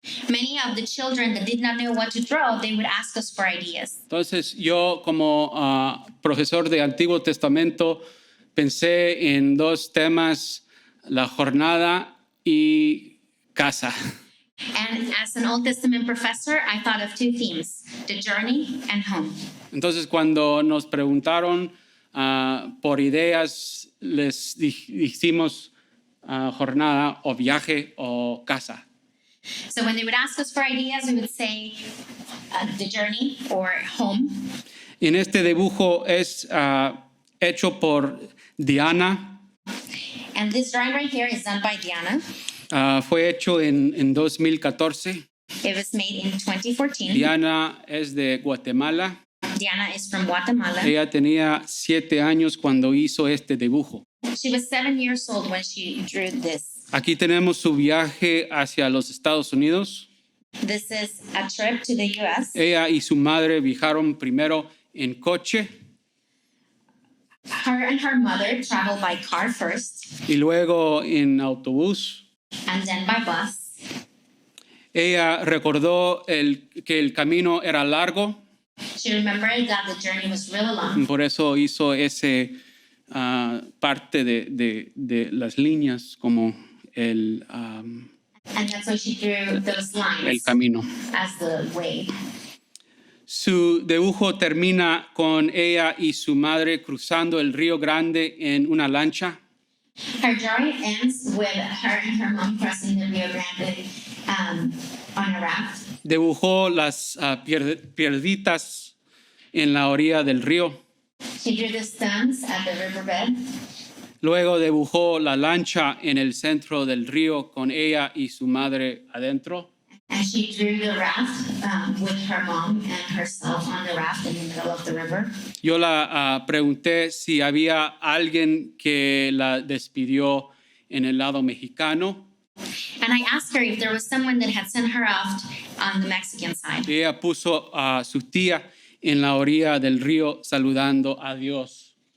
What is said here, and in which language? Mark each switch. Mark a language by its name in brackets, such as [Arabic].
[English] Many of the children that did not know what to draw, they would ask us for ideas. [Spanish] Entonces yo como profesor de Antiguo Testamento pensé en dos temas, la jornada y casa. [English] And as an Old Testament professor, I thought of two themes, the journey and home. [Spanish] Entonces cuando nos preguntaron por ideas, les dijimos jornada o viaje o casa. [English] So when they would ask us for ideas, we would say the journey or home. [Spanish] En este dibujo es hecho por Diana. [English] And this drawing right here is done by Diana. [Spanish] Fue hecho en 2014. [English] It was made in 2014. [Spanish] Diana es de Guatemala. [English] Diana is from Guatemala. [Spanish] Ella tenía 7 años cuando hizo este dibujo. [English] She was 7 years old when she drew this. [Spanish] Aquí tenemos su viaje hacia los Estados Unidos. [English] This is a trip to the U.S. [Spanish] Ella y su madre viajaron primero en coche [English] Her and her mother traveled by car first [Spanish] y luego en autobús. [English] and then by bus. [Spanish] Ella recordó que el camino era largo, [English] She remembered that the journey was really long. [Spanish] por eso hizo ese parte de las líneas como el [English] And that's why she drew those lines [Spanish] camino. [English] as the way. [Spanish] Su dibujo termina con ella y su madre cruzando el Río Grande en una lancha. [English] Her drawing ends with her and her mom crossing the Rio Grande on a raft. [Spanish] Dibujó las piedritas en la orilla del río. [English] She drew the stones at the riverbed. [Spanish] Luego dibujó la lancha en el centro del río con ella y su madre adentro. [English] And she drew the raft with her mom and herself on the raft in the middle of the river. [Spanish] Yo la pregunté si había alguien que la despidió en el lado mexicano. [English] And I asked her if there was someone that had sent her off on the Mexican side. [Spanish] Ella puso a su tía en la orilla del río saludando a Dios.